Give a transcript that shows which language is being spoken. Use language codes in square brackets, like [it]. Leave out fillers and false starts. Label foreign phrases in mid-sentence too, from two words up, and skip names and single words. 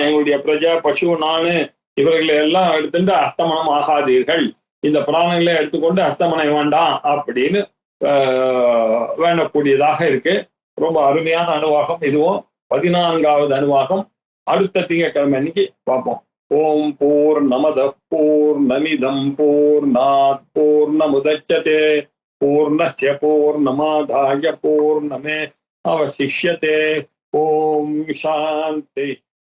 [ta] எங்களுடைய பிரஜா பசு நானு இவர்களை எல்லாம் எடுத்துட்டு அஸ்தமனம் ஆகாதீர்கள், இந்த பிராணங்களை எடுத்துக்கொண்டு அஸ்தமனம் வேண்டாம் அப்படின்னு வேண்டக்கூடியதாக இருக்கு. ரொம்ப அருமையான அனுவாகம் இதுவும். 14வது அனுவாகம் அடுத்த திங்கட்கிழமை அன்னைக்கு பார்ப்போம். [sa] ॐ पूर्णमदः पूर्णमिदं पूर्णात् पूर्णमुदच्यते पूर्णस्य पूर्णमादाय पूर्णमे अवशिष्यते. ॐ शान्ति.